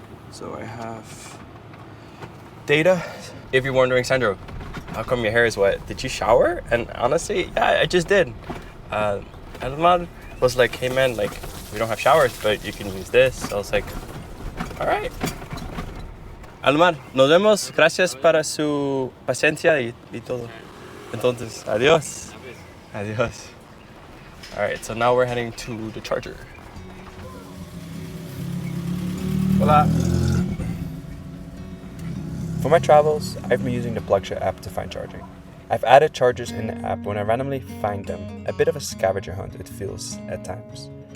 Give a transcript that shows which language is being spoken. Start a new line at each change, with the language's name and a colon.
English: So I have data. If you're wondering, Sandro, how come your hair is wet? Did you shower? And honestly, yeah, I just did. Alman was like, hey man, like, we don't have showers, but you can use this. So I was like, all right. Alman,
Spanish: nos vemos. Gracias para su paciencia y todo. Entonces, adiós. Adiós.
English: All right, so now we're heading to the charger.
Spanish: Hola.
English: For my travels, I've been using the PlugShare app to find charging. I've added chargers in the app when I randomly find them, a bit of a scavenger hunt it feels at times.